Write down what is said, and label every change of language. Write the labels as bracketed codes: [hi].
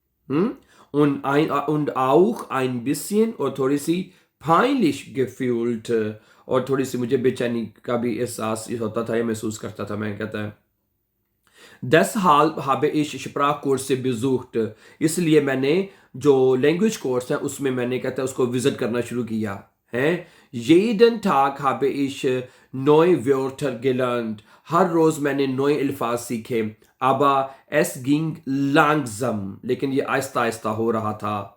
[de] und auch ein bisschen, [hi] और थोड़ी सी [de] peinlich gefühlt, [hi] और थोड़ी सी मुझे बेचैनी का भी एहसास होता था या महसूस करता था। मैं कहता है [de] Deshalb habe ich Sprachkurse besucht, [hi] इसलिए मैंने जो लैंग्वेज कोर्स है उसमें मैंने कहता है उसको विजिट करना शुरू किया है। [de] jeden Tag habe ich neue Wörter gelernt, [hi] हर रोज मैंने नए अल्फाज सीखे। [de] aber es ging langsam, [hi] लेकिन ये आहिस्ता आहिस्ता हो रहा था।